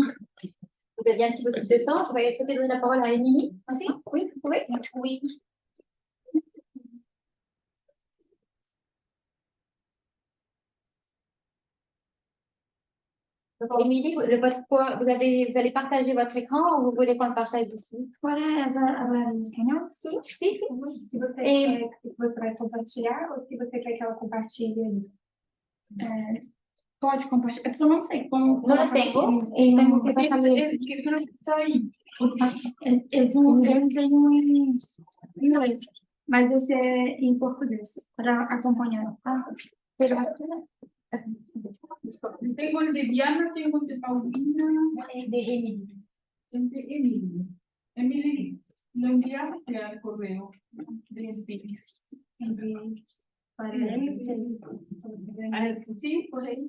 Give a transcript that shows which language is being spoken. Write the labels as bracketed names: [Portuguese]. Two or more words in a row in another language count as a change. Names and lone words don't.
[French] Vous aviez un petit peu plus de temps. Je vais peut-être donner la parole à Émilie aussi. Oui, vous pouvez. Oui. Émilie, vous allez partager votre écran ou vous voulez qu'on le partage ici? [Portuguese] Fora a espanhol? Sim. Se você quer que você vai compartilhar ou se você quer que ela compartilhe ali. Pode compartilhar. É porque eu não sei como. [Spanish] No lo tengo. Tengo que pasarle. [Portuguese] Eu não estou aí. Eu tenho em inglês, mas esse é em português, para acompanhar, tá? [Spanish] Tengo el de Diana, tengo el de Paulina, El de Émilie. el de Emily. Emily, lo enviaste al correo del PIX. Sí, por ahí.